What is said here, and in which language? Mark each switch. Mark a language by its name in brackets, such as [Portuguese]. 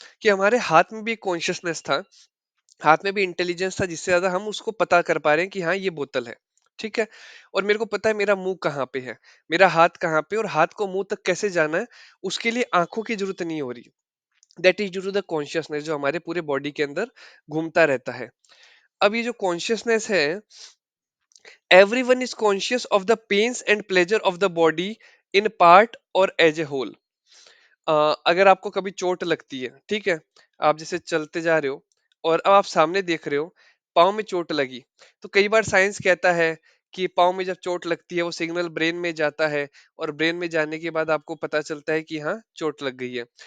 [Hindi] कि हमारे हाथ में भी कॉन्शियसनेस था, हाथ में भी इंटेलिजेंस था, जिससे ज्यादा हम उसको पता कर पा रहे हैं कि हाँ ये बोतल है, ठीक है। और मेरे को पता है मेरा मुंह कहाँ पे है, मेरा हाथ कहाँ पे, और हाथ को मुंह तक कैसे जाना है, उसके लिए आंखों की जरूरत नहीं हो रही। [English] that is due to the consciousness [Hindi] जो हमारे पूरे बॉडी के अंदर घूमता रहता है। अब ये जो कॉन्शियसनेस है, [English] Everyone is conscious of the pains and pleasure of the body in part or as a whole. [Hindi] अगर आपको कभी चोट लगती है, ठीक है, आप जैसे चलते जा रहे हो और अब आप सामने देख रहे हो, पाँव में चोट लगी, तो कई बार साइंस कहता है कि पाँव में जब चोट लगती है वो सिग्नल ब्रेन में जाता है, और ब्रेन में जाने के बाद आपको पता चलता है कि हाँ चोट लग गई है।